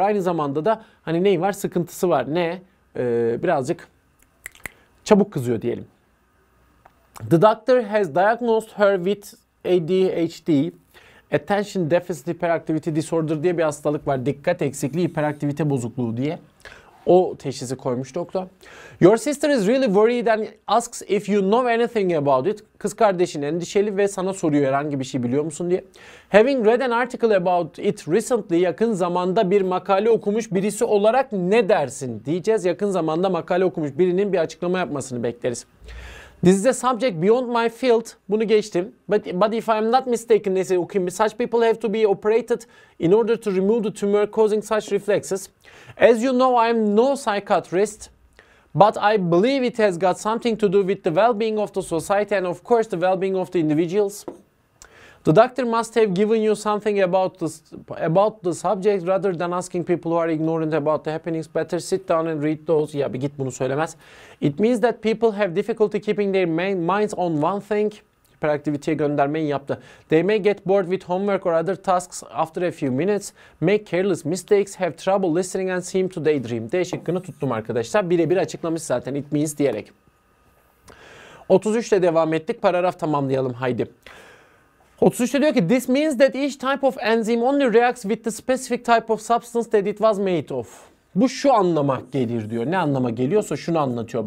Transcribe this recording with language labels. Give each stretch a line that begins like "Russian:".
Turkish: Aynı zamanda da hani neyi var? Sıkıntısı var. Ne? Birazcık çabuk kızıyor diyelim.
English: The doctor has diagnosed her with ADHD, Attention Deficit Hyperactivity Disorder
Turkish: diye bir hastalık var. Dikkat eksikliği, hiperaktivite bozukluğu diye. O teşhisi koymuş doktor.
English: Your sister is really worried and asks if you know anything about it.
Turkish: Kız kardeşin endişeli ve sana soruyor herhangi bir şey biliyor musun diye.
English: Having read an article about it recently,
Turkish: yakın zamanda bir makale okumuş birisi olarak ne dersin diyeceğiz. Yakın zamanda makale okumuş birinin bir açıklama yapmasını bekleriz.
English: This is a subject beyond my field.
Turkish: Bunu geçtim.
English: But if I'm not mistaken,
Turkish: neyse okuyayım.
English: Such people have to be operated in order to remove the tumor causing such reflexes. As you know, I am no psychiatrist, but I believe it has got something to do with the well-being of the society and of course the well-being of the individuals. The doctor must have given you something about the subject rather than asking people who are ignorant about the happenings. Better sit down and read those.
Turkish: Ya bir git, bunu söylemez.
English: It means that people have difficulty keeping their minds on one thing.
Turkish: Hiperaktiviteye göndermeyi yaptı.
English: They may get bored with homework or other tasks after a few minutes, make careless mistakes, have trouble listening and seem to daydream.
Turkish: D şıkkını tuttum arkadaşlar. Birebir açıklamış zaten
English: it means
Turkish: diyerek. 33 ile devam ettik. Paragraf tamamlayalım haydi. 33'te diyor ki
English: this means that each type of enzyme only reacts with the specific type of substance that it was made of.
Turkish: Bu şu anlama gelir diyor. Ne anlama geliyorsa şunu anlatıyor.